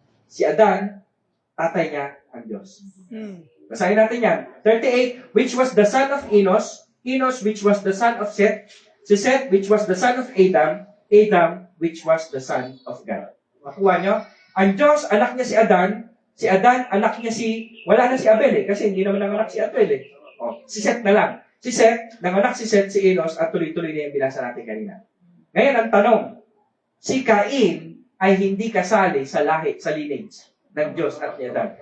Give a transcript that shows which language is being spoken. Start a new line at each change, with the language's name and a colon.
Filipino: Si Adan, tatay niya ang Diyos. Basahin natin yan.
English: 38, which was the son of Enos. Enos, which was the son of Seth. Si Seth, which was the son of Adam. Adam, which was the son of God.
Filipino: Makuha nyo? Ang Diyos, anak niya si Adan. Si Adan, anak niya wala na si Abel kasi hindi naman nanganak si Abel si Seth na lang. Si Seth, nanganak si Seth, si Enos, at tuloy-tuloy na yung binasa natin kanina. Ngayon, ang tanong, si Cain ay hindi kasali sa lineage ng Diyos at ni Adan.